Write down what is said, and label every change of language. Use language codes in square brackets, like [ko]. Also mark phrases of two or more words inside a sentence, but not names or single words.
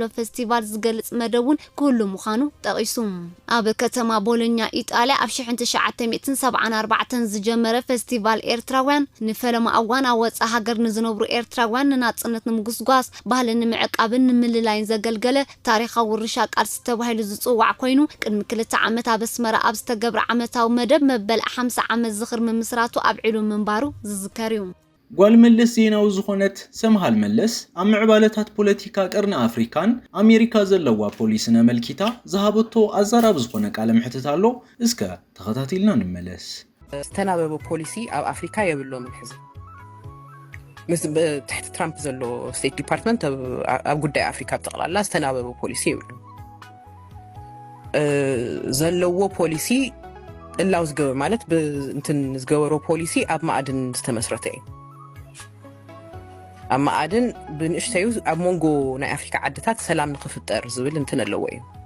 [ti] ፌስቲቫል ዝገልጽ መደቡን ኩሉ ምዃኑ ጠቂሱ ኣብ ከተማ ቦሎኛ ኢጣልያ ኣብ 1974 ዝጀመረ ፌስቲቫል ኤርትራውያን ንፈለማ ኣዋን ኣወጻ ሃገር ንዝነብሩ ኤርትራውያን ንናጽነት ንምጉስጓስ ባህልን ንምዕቃብን ንምልላይን ዘገልገለ ታሪኻዊ ውርሻ ቃልሲ ተባሂሉ ዝጽዋዕ ኮይኑ ቅድሚ 2 ዓመት ኣብ ኣስመራ ኣብ ዝተገብረ ዓመታዊ መደብ መበል 50 ዓመት ዝኽሪ ምምስራቱ ኣብዒሉ ምንባሩ ዝዝከር እዩ ጓል መለስ ዜናዊ ዝኾነት ሰምሃል መለስ ኣብ ምዕባለታት ፖለቲካ ቀርኒ ኣፍሪካን ኣሜሪካ ዘለዋ ፖሊስነ መልኪታ ዝሃበቶ ኣዛራብ ዝኾነ ቃለ ምሕትት ኣሎ እስከ ተኸታቲልና ንመለስ ዝተናበበ ፖሊሲ ኣብ ኣፍሪካ የብሎም ሕዚ تحت ترامب زلو ستيت ديبارتمنت ኣብ ጉዳይ ኣፍሪካ ጠቅላላ ዝተናበበ ፖሊሲ ይብሉ ዘለዎ ፖሊሲ እላው ዝገበ ማለት እንትን ዝገበሮ ፖሊሲ ኣብ ማዕድን ዝተመስረተ እዩ ኣብ ማዕድን ብንእሽተዩ ኣብ ሞንጎ ናይ ኣፍሪካ ዓድታት ሰላም ንኽፍጠር ዝብል እንትን ኣለዎ እዩ